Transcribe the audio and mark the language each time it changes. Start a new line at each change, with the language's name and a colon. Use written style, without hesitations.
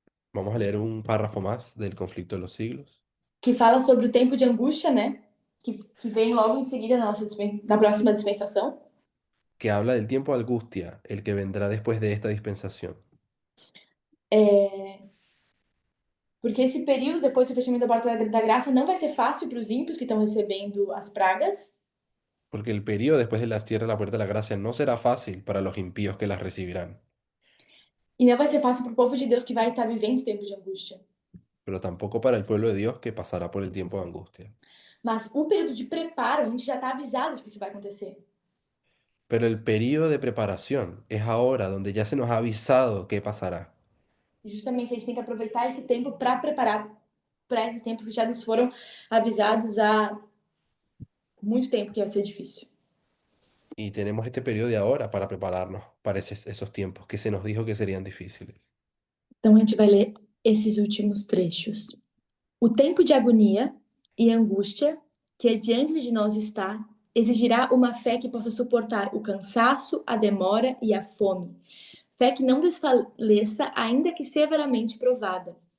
Spanish: Vamos a leer un párrafo más del conflicto de los siglos,
Portuguese: que fala sobre o tempo de angústia, né? Que vem logo em seguida na próxima dispensação.
Spanish: que habla del tiempo de angustia, el que vendrá después de esta dispensación.
Portuguese: Porque esse período, depois do fechamento da porta da graça, não vai ser fácil para os ímpios que estão recebendo as pragas.
Spanish: Porque el periodo después de las tierras, la puerta de la gracia, no será fácil para los impíos que las recibirán,
Portuguese: E não vai ser fácil para o povo de Deus que vai estar vivendo o tempo de angústia.
Spanish: pero tampoco para el pueblo de Dios que pasará por el tiempo de angustia.
Portuguese: Mas o período de preparo, a gente já está avisado de que isso vai acontecer.
Spanish: Pero el periodo de preparación es ahora donde ya se nos ha avisado qué pasará.
Portuguese: E justamente a gente tem que aproveitar esse tempo para preparar para esses tempos que já nos foram avisados há muito tempo que vai ser difícil.
Spanish: Y tenemos este periodo de ahora para prepararnos para esos tiempos que se nos dijo que serían difíciles.
Portuguese: Então a gente vai ler esses últimos trechos. O tempo de agonia e angústia que diante de nós está exigirá uma fé que possa suportar o cansaço, a demora e a fome. Fé que não desfaleça, ainda que severamente provada.